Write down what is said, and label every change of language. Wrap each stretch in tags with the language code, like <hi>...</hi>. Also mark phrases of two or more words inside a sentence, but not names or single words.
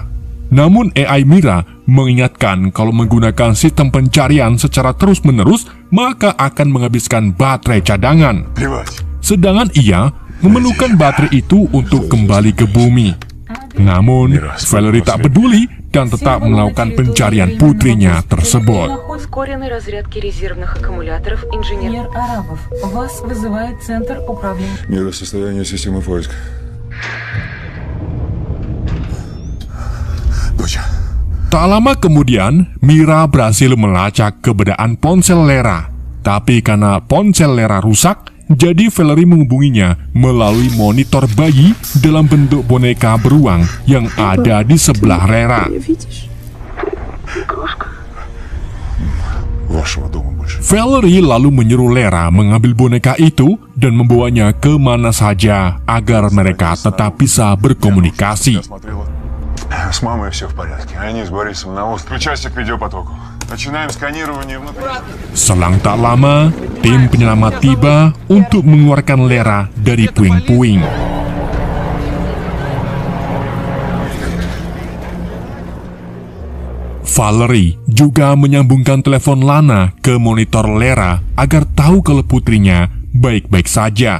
<id>Namun AI Mira mengingatkan kalau menggunakan sistem pencarian secara terus-menerus maka akan menghabiskan baterai cadangan. Sedangkan ia memerlukan baterai itu untuk kembali ke bumi. Namun, Valerie tak peduli dan tetap melakukan pencarian putrinya tersebut.</id> <ru>Ускоренной разрядки резервных аккумуляторов инженер Арабов. Вас вызывает Центр управления. Мира, состояние системы поиска.</ru> <id>Tak lama kemudian, Mira berhasil melacak keberadaan ponsel Lera. Tapi karena ponsel Lera rusak, jadi Valerie menghubunginya melalui monitor bayi dalam bentuk boneka beruang yang ada di sebelah Lera. Valerie lalu menyuruh Lera mengambil boneka itu dan membawanya kemana saja agar mereka tetap bisa berkomunikasi.</id> <ru>С мамой все в порядке. Они с Борисом на остров. Включайся к видеопотоку. Начинаем сканирование внутри.</ru> <id>Selang tak lama, tim penyelamat tiba untuk mengeluarkan Lera dari puing-puing. Valerie juga menyambungkan telepon Lana ke monitor Lera agar tahu kalau putrinya baik-baik saja.</id>